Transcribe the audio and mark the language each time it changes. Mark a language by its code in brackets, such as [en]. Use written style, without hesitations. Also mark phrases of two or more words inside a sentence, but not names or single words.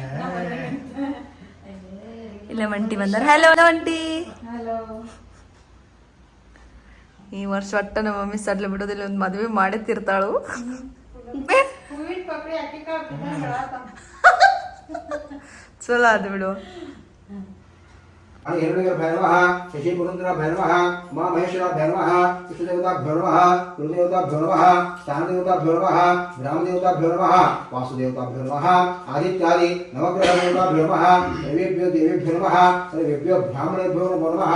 [kn] ಇಲ್ಲ ಮಂಟಿ ಬಂದಾರ. ಹಲೋ ಮಂಟಿ. ಈ ವರ್ಷ ಒಟ್ಟ ನಮ್ಮ ಮಮ್ಮಿ ಸಡ್ಲ ಬಿಡೋದಿಲ್ಲ, ಒಂದು ಮದ್ವೆ ಮಾಡತ್ತಿರ್ತಾಳು. ಚಲೋ ಅದು ಬಿಡು. [sa] हिरण्यगर्भाय नमः, शशिपुरन्द्राभ्याय नमः, उमामहेश्वराभ्याय नमः, विष्णुदेवताभ्यो नमः, कुलदेवताभ्यो नमः, स्थानदेवताभ्यो नमः, ग्रामदेवताभ्यो नमः, वासुदेवताभ्यो नमः, आदित्यादि नवग्रहदेवताभ्यो नमः, देवेभ्यो देवेभ्यो नमः, सर्वेभ्यो ब्राह्मणेभ्यो नमो नमः।